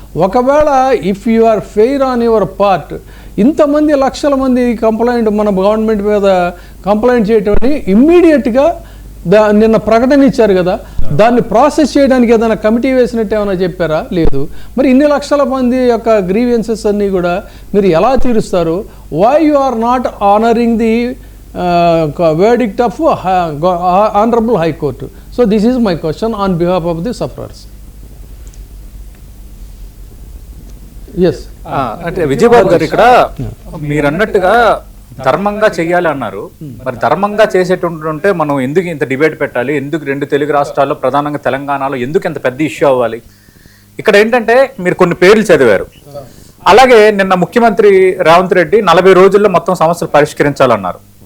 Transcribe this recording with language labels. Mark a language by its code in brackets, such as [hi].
[te] ఒకవేళ [en] if you are fair on your part, [te] ఇంతమంది లక్షల మంది కంప్లైంట్ మన గవర్నమెంట్ మీద కంప్లైంట్ చేయటం ఇమ్మీడియట్గా నిన్న ప్రకటన ఇచ్చారు కదా, దాన్ని ప్రాసెస్ చేయడానికి ఏదైనా కమిటీ వేసినట్టు ఏమైనా చెప్పారా? లేదు. మరి ఇన్ని లక్షల మంది యొక్క గ్రీవియన్సెస్ అన్నీ కూడా మీరు ఎలా తీరుస్తారు? [en] Why you are not honoring the verdict of Honorable High Court? So this is my question on behalf of the sufferers. Yes. [te] అంటే విజయబాబు గారు, ఇక్కడ మీరు అన్నట్టుగా ధర్మంగా చెయ్యాలి అన్నారు. మరి ధర్మంగా చేసేటుంటే మనం ఎందుకు ఇంత డిబేట్ పెట్టాలి? ఎందుకు 2 తెలుగు రాష్ట్రాల్లో, ప్రధానంగా తెలంగాణలో ఎందుకు ఇంత పెద్ద ఇష్యూ అవ్వాలి? ఇక్కడ ఏంటంటే మీరు కొన్ని పేర్లు చదివారు. అలాగే నిన్న ముఖ్యమంత్రి రేవంత్ రెడ్డి 40 రోజుల్లో మొత్తం సమస్యలు పరిష్కరించాలన్నారు.